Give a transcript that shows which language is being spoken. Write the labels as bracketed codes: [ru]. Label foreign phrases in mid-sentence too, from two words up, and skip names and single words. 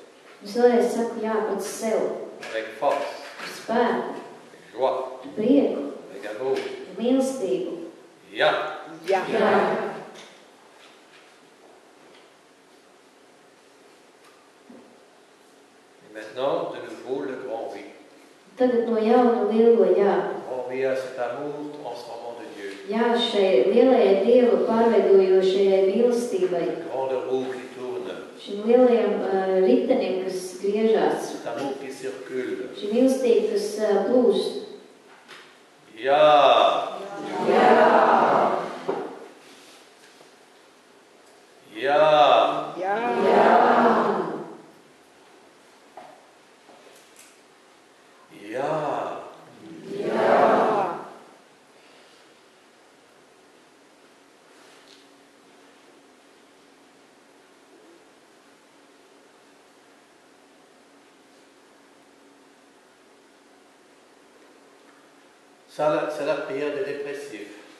[fr] Avec force. Avec joie. Avec amour. Ja. [lv] Ja. [fr] Et maintenant, de nouveau, le grand oui. [lv] Tagad no jauna lielo jā. [fr] Grand oui à cet amour transformant de Dieu. [lv] Jā, šai lielajai Dieva pārveidojošajai mīlestībai. [fr] Grande roue qui tourne. [lv] Šim lielajam ritenim, kas griežās. [fr] Cet amour qui circule. [lv] Šī mīlestība, kas plūst. Ja. Jā. Ja. Ja. Jā. Ja. Ja. [fr] Ça, c'est la prière des dépressifs.